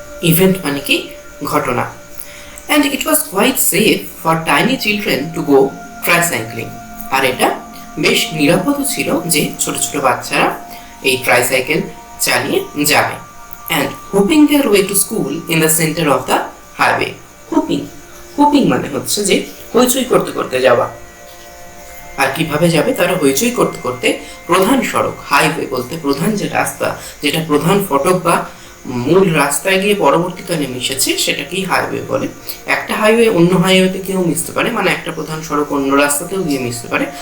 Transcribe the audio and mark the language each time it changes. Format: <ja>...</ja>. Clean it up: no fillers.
<bn>Event মানে কি ঘটনা।</bn> <en>and it was quite safe for tiny children to go tricycling,</en> <bn>আর এটা বেশ নিরাপদ ছিল যে ছোট ছোট বাচ্চারা এই ট্রাইসাইকেল চালিয়ে যাবে।</bn> <en>and hooping their way to school in the center of the highway,</en> <bn>whooping মানে হচ্ছে যে হইচই করতে করতে যাওয়া। আর কিভাবে যাবে তারা, হইচই করতে করতে প্রধান সড়ক, হাইওয়ে বলতে প্রধান যে রাস্তা, যেটা প্রধান ফটক বা মূল রাস্তায় গিয়ে পরবর্তীকালে মিশেছে সেটাকেই হাইওয়ে বলে। একটা হাইওয়ে অন্য হাইওয়েতে কেউ মিশতে পারে, মানে একটা প্রধান সড়ক অন্য রাস্তাতেও গিয়ে মিশতে পারে।</bn>